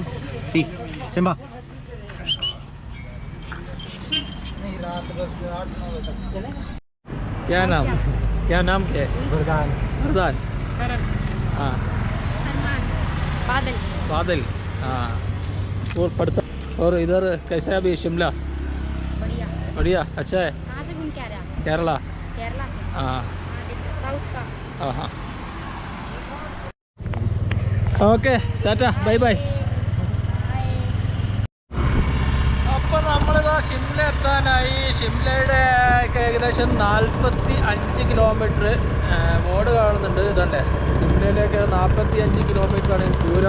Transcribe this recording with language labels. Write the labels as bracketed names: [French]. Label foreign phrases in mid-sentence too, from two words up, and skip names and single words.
[English] See, Simba. [Hindi] क्या नाम क्या है? वरदान. हाँ. बादल. हाँ. स्कूल पढ़ता. और इधर कैसा है अभी शिमला? बढ़िया. अच्छा है. कहाँ से घूम के आ रहे हैं? केरला. केरला से. हाँ. साउथ का. हाँ हाँ. [English] okay tata bye bye. [Malayalam] അപ്പോൾ നമ്മളിതാ ഷിംല എത്താനായി. ഷിംലയുടെ ഏകദേശം 45 കിലോമീറ്റർ ബോർഡ് കാണുന്നുണ്ട്. ഇതല്ലേ ഷിംലയിലേക്ക് 45 കിലോമീറ്ററാണ് ദൂരം.